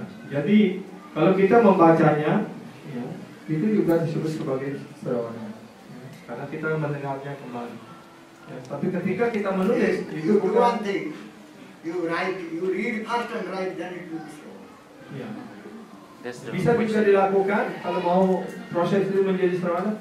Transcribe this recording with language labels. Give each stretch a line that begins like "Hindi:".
Indonesian: Jadi kalau kita membacanya, itu juga disebut sebagai Sravana, karena kita mendengarnya kembali. Tapi ketika kita menulis, itu bukan.
English: One thing, you read first and write, then it will be Sravana.
Indonesian: Bisa juga dilakukan kalau mau proses itu menjadi Sravana.